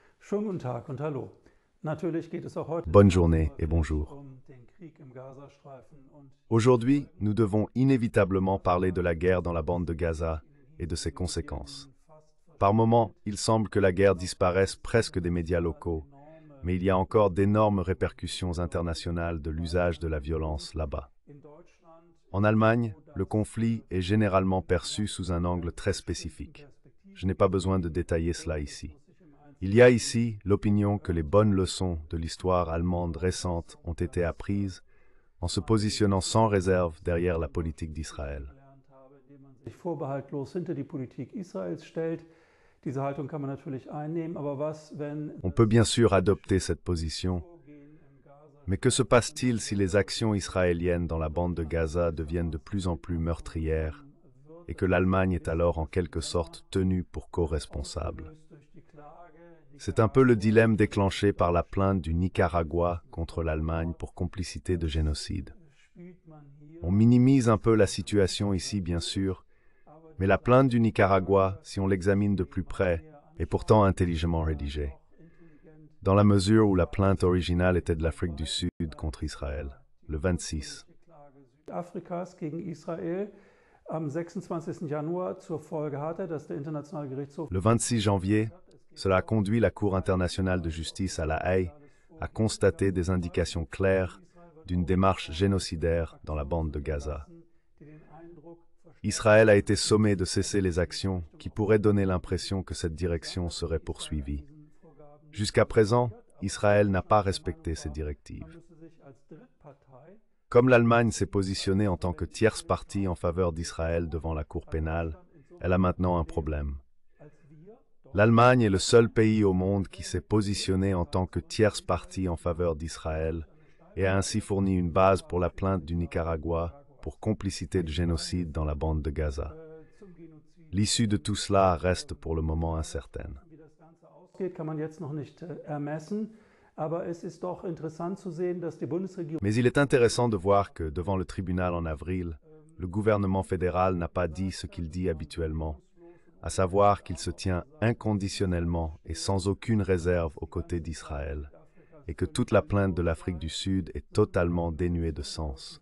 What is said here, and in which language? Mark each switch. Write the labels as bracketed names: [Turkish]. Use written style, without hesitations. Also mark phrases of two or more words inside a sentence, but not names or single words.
[German] Schönen guten Tag und hallo. Natürlich geht es auch heute [French] Bonne journée et bonjour. [German] den Krieg im Gazastreifen und [French] Aujourd'hui, nous devons inévitablement parler de la guerre dans la bande de Gaza et de ses conséquences. Par moments, il semble que la guerre disparaisse presque des médias locaux, mais il y a encore d'énormes répercussions internationales de l'usage de la violence là-bas. [German] in Deutschland [French] En Allemagne, le conflit est généralement perçu sous un angle très spécifique. Je n'ai pas besoin de détailler cela ici. Il y a ici l'opinion que les bonnes leçons de l'histoire allemande récente ont été apprises en se positionnant sans réserve derrière la politique d'Israël. [German] gelernt habe, indem man sich vorbehaltlos hinter die Politik Israels stellt. Diese Haltung kann man natürlich einnehmen, aber was, wenn [French] On peut bien sûr adopter cette position, [German] Vorgehen im Gaza [French] mais que se passe-t-il si les actions israéliennes dans la bande de Gaza deviennent de plus en plus meurtrières et que l'Allemagne est alors en quelque sorte tenue pour co-responsable? [German] ausgelöst durch die Klage [French] C'est un peu le dilemme déclenché par la plainte du Nicaragua contre l'Allemagne pour complicité de génocide. [German] spielt man hier [French] On minimise un peu la situation ici, bien sûr, mais la plainte du Nicaragua, si on l'examine de plus près, est pourtant intelligemment rédigée, [German] intelligent [French] dans la mesure où la plainte originale était de l'Afrique du Sud contre Israël, le 26. [German] die Klage Südafrikas gegen Israel am 26. Januar zur Folge hatte, dass der Internationale Gerichtshof [French] Le 26 janvier, cela a conduit la Cour internationale de justice à La Haye à constater des indications claires d'une démarche génocidaire dans la bande de Gaza. [German] die den Eindruck [French] Israël a été sommé de cesser les actions qui pourraient donner l'impression que cette direction serait poursuivie. Jusqu'à présent, Israël n'a pas respecté ces directives. [German] müsse sich als Drittpartei [French] Comme l'Allemagne s'est positionnée en tant que tierce partie en faveur d'Israël devant la Cour pénale, elle a maintenant un problème. [German] als wir [French] L'Allemagne est le seul pays au monde qui s'est positionné en tant que tierce partie en faveur d'Israël et a ainsi fourni une base pour la plainte du Nicaragua pour complicité de génocide dans la bande de Gaza. [German] zum Genozid, [French] L'issue de tout cela reste pour le moment incertaine. [German] wie das Ganze ausgeht, kann man jetzt noch nicht ermessen. Aber es ist doch interessant zu sehen, dass die Bundesregierung [French] Mais il est intéressant de voir que, devant le tribunal en avril, le gouvernement fédéral n'a pas dit ce qu'il dit habituellement, à savoir qu'il se tient inconditionnellement et sans aucune réserve aux côtés d'Israël, et que toute la plainte de l'Afrique du Sud est totalement dénuée de sens.